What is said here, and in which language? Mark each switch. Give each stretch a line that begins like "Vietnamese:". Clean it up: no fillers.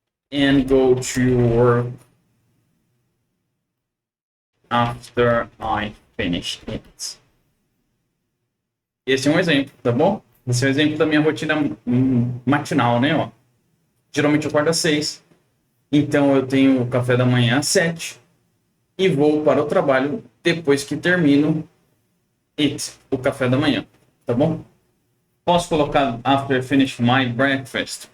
English: and go to work after I finish it.
Portuguese: Esse é um exemplo, tá bom? Esse é um exemplo da minha rotina matinal, né? Ó. Geralmente eu acordo às 6, então eu tenho o café da manhã às 7 e vou para o trabalho depois que termino o café da manhã, tá bom? Posso colocar after finish my breakfast?